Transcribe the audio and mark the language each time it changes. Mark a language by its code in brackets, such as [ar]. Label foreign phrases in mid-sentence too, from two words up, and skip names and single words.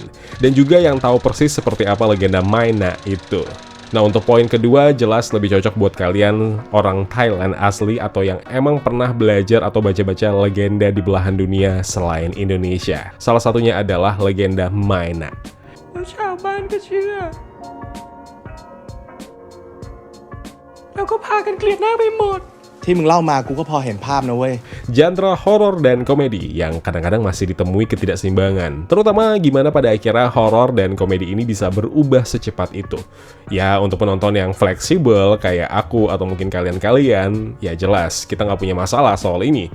[id] Dan juga yang tahu persis seperti apa legenda Maena itu. Nah, untuk poin kedua, jelas lebih cocok buat kalian orang Thailand asli atau yang emang pernah belajar atau baca-baca legenda di belahan dunia selain Indonesia. Salah satunya adalah legenda Maena. [th] ที่มึงเล่ามากูก็พอเห็นภาพนะเว้ย [id] Genre horor dan komedi yang kadang-kadang masih ditemui ketidakseimbangan. Terutama gimana pada akhirnya horor dan komedi ini bisa berubah secepat itu. Ya, untuk penonton yang fleksibel kayak aku atau mungkin kalian-kalian, ya jelas kita nggak punya masalah soal ini.